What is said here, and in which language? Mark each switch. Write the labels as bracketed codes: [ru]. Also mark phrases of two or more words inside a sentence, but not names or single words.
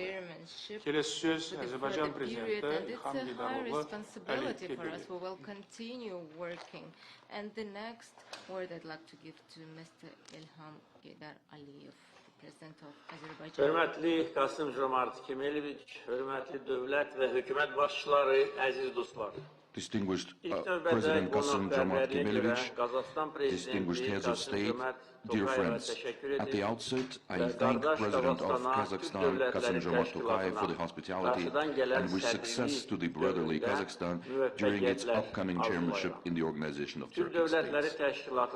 [kk] Келесі сөз Азербайджан президенті Ильхам Алиев. [az] Hörmətli Kасым-Жомарт Kemaloviç, hörmətli dövlət və hökumət başçıları, əziz dostlar. [en] Distinguished President Kасым-Жомарт Kemaloviç, distinguished heads of state, dear friends, at the outset, I thank President of Kazakhstan, Kасым-Жомарт Токаев, for the hospitality and wish success to the brotherly Kazakhstan during its upcoming chairmanship in the Organization of Turkic States.